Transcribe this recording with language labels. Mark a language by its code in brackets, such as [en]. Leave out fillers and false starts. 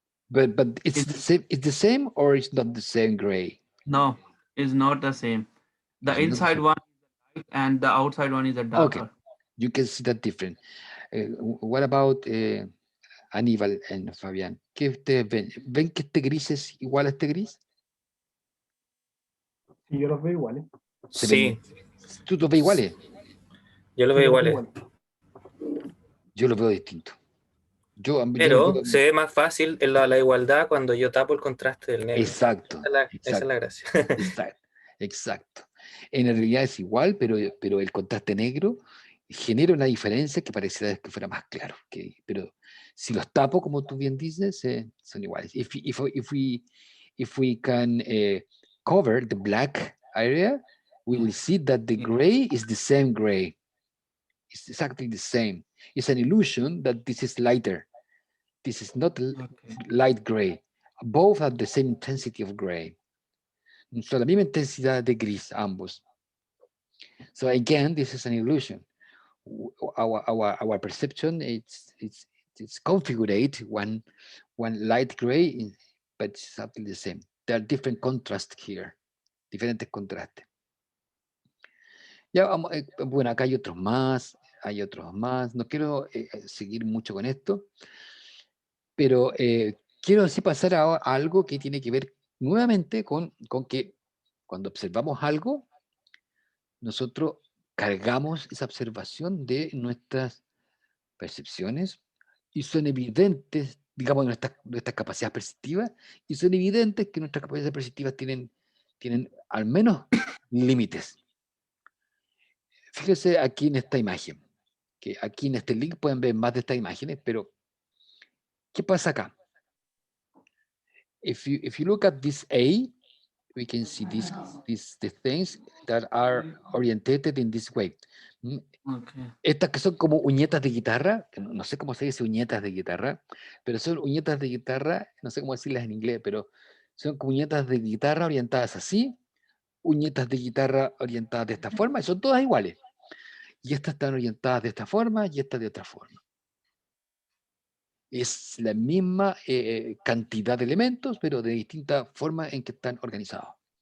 [en] But it's the same. It's the same or it's not the same gray? No, it's not the same. The It's not the inside same. one is light and the outside one is a darker. Okay, you can see that different. What about Aníbal and Fabián? [es] ¿Qué ustedes ven? ¿Ven que este gris es igual a este gris? Sí, yo los veo iguales. Se Sí, ¿Tú los ves iguales? yo lo Sí, veo los veo igual. Yo los veo distinto. Yo los Pero veo- se ve más fácil en la igualdad cuando yo tapo el contraste del negro. Exacto. Esa es la gracia. Exacto. En realidad es igual, pero el contraste negro genera una diferencia que pareciera que fuera más claro. Pero si los tapo, como tú bien dices, son iguales. [en] If we can cover the black area, we will see that the gray is the same gray. It's exactly the same. It's an illusion that this is lighter. This is not light gray. Both have the same intensity of gray. [es] Son la misma intensidad de gris, ambos. [en] So again, this is an illusion. Our perception it's configured one light gray, but it's exactly the same. There are different contrasts here, [es] diferentes contrastes. Ya vamos, bueno, acá hay otros más. No quiero seguir mucho con esto, pero quiero así pasar a algo que tiene que ver nuevamente con que cuando observamos algo, nosotros cargamos esa observación de nuestras percepciones y son evidentes, digamos, nuestras capacidades perceptivas, y son evidentes que nuestras capacidades perceptivas tienen al menos límites. Fíjense aquí en esta imagen, que aquí en este link pueden ver más de estas imágenes, pero ¿qué pasa acá? [en] If you look at this A, we can see the things that are orientated in this way. Okay. [es] Estas que son como uñetas de guitarra, que no sé cómo se dice uñetas de guitarra, pero son uñetas de guitarra, no sé cómo decirlas en inglés, pero son como uñetas de guitarra orientadas así, uñetas de guitarra orientadas de esta forma, y son todas iguales. Y estas están orientadas de esta forma y estas de otra forma. Es la misma cantidad de elementos, pero de distinta forma en que están organizados.